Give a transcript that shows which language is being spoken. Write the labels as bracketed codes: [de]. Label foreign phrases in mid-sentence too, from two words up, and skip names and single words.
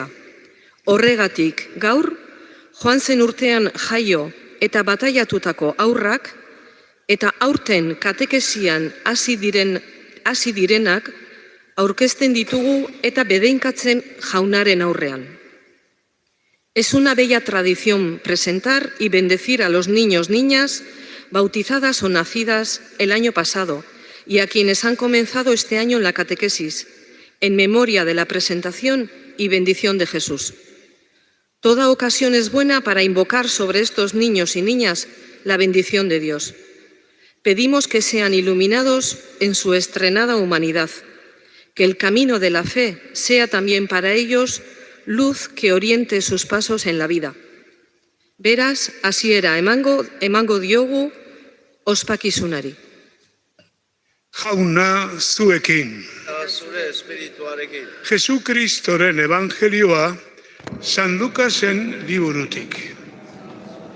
[eu] Horregatik gaur, joan zen urtean jaio eta bataiatutako aurrak eta aurten katekesian hasi direnak aurkezten ditugu eta bedeinkatzen jaunaren aurrean. [es] Es una bella tradición presentar y bendecir a los niños, niñas, bautizadas o nacidas el año pasado y a quienes han comenzado este año en la catequesis, en memoria de la presentación y bendición de Jesús. Toda ocasión es buena para invocar sobre estos niños y niñas la bendición de Dios. Pedimos que sean iluminados en su estrenada humanidad, que el camino de la fe sea también para ellos luz que oriente sus pasos en la vida. [eu] Beraz, hasiera emango diogu ospakizunari. Jauna zuekin. Zure espirituarekin. Jesukristoren evangelioa San Lukasen liburutik.